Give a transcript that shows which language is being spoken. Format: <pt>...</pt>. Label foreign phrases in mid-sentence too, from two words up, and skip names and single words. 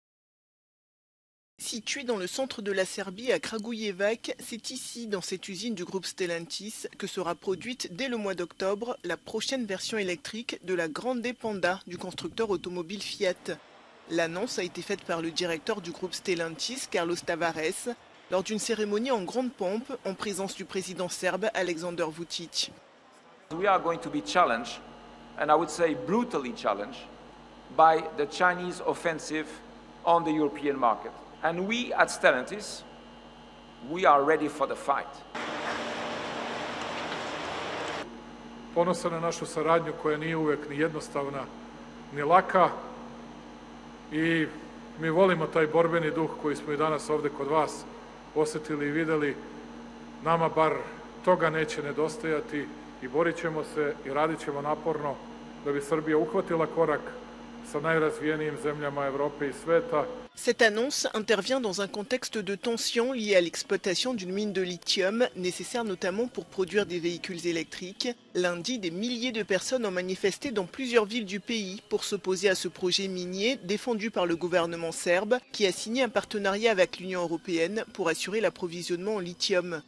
<fr>Situé dans le centre de la Serbie, à Kragujevac, c'est ici, dans cette usine du groupe Stellantis, que sera produite dès le mois d'octobre la prochaine version électrique de la Grande Panda du constructeur automobile Fiat. L'annonce a été faite par le directeur du groupe Stellantis, Carlos Tavares, lors d'une cérémonie en grande pompe en présence du président serbe Aleksandar Vučić.</fr> <en>We are going to be challenged, and I would say brutally challenged, by the Chinese offensive on the European market. And we at Stellantis, we are ready for the fight.</en> <sr>Ponosan na našu saradnju koja nije uvek ni jednostavna, ni laka, i mi volimo taj borbeni duh koji smo i danas ovde kod vas osjetili i videli. Nama bar toga neće nedostajati i borit ćemo se i radit ćemo naporno da bi Srbija uhvatila korak sa najrazvijenijim zemljama Evrope i sveta.</sr> <fr>Cette annonce intervient dans un contexte de tension lié à l'exploitation d'une mine de lithium, nécessaire notamment pour produire des véhicules électriques. Lundi, des milliers de personnes ont manifesté dans plusieurs villes du pays pour s'opposer à ce projet minier défendu par le gouvernement serbe, qui a signé un partenariat avec l'Union européenne pour assurer l'approvisionnement en lithium.</fr>